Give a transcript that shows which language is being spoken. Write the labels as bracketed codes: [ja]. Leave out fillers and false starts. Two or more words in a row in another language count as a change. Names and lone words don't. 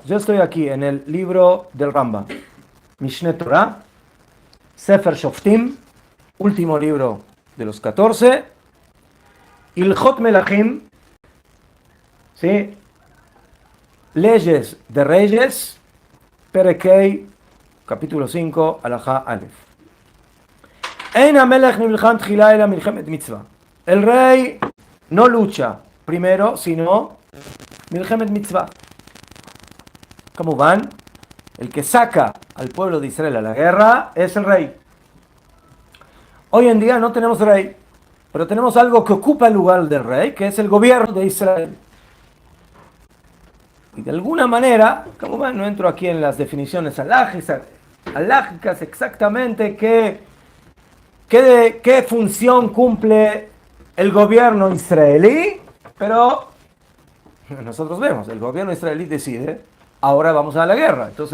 [es] Yo estoy aquí en el libro del Rambam, Mishneh Torah, Sefer Shoftim, último libro de los 14, Ilchot Melachim, ¿sí? Leyes de reyes, Perekei, capítulo 5, [he] הלכה אלף. אין המלך נלחם תחילה אלא מלחמת מצווה. [es] El rey no lucha primero, sino [he] מלחמת מצווה. [es] ¿Cómo van? El que saca al pueblo de Israel a la guerra es el rey. Hoy en día no tenemos rey, pero tenemos algo que ocupa el lugar del rey, que es el gobierno de Israel. Y de alguna manera, como ven, no entro aquí en las definiciones alágicas exactamente qué función cumple el gobierno israelí, pero nosotros vemos, el gobierno israelí decide, ahora vamos a la guerra.